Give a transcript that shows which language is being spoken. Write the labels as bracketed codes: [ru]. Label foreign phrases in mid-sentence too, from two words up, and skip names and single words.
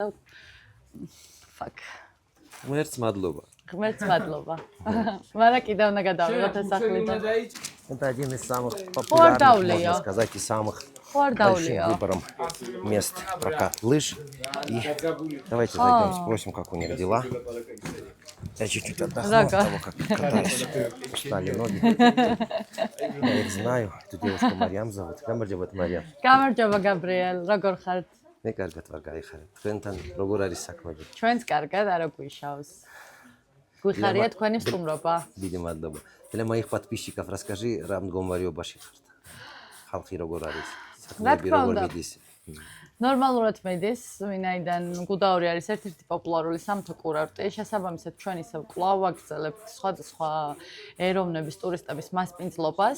[ka] Fuck. ღმერთს მადლობა. ღმერთს მადლობა. Მაგრამ კიდევ უნდა გადავიღოთ ეს სახლიდან. [ru] Это один из самых популярных, можно сказать, и самых больших выбором мест прокат лыж. И давайте зайдем, спросим, как у них дела. Я чуть-чуть отдохну от того, как катаюсь. Устали ноги. Я их знаю. Эту девушку Марьям зовут. [ka] Გამარჯობათ Марьям. გამარჯობა გაბრიელ, როგორ ხართ? მე კარგად ვარ, გაიხარეთ. თქვენთან როგორ არის საქმეები? ჩვენც კარგად, არა გვიშავს. Გვიხარია თქვენი სტუმრობა. Დიდი მადლობა. [ru] Для моих подписчиков расскажи, [ka] რა მდგომარეობაში ხართ. ხალხი როგორ არის? საქმეები როგორ მიდის? ნორმალურად მიდის, ვინაიდან გუდაური არის ერთ-ერთი პოპულარული სამთო კურორტი. შესაბამისად, ჩვენ ისევ კვლავ ვაგრძელებთ სხვადასხვა ეროვნების ტურისტების მასპინძლობას.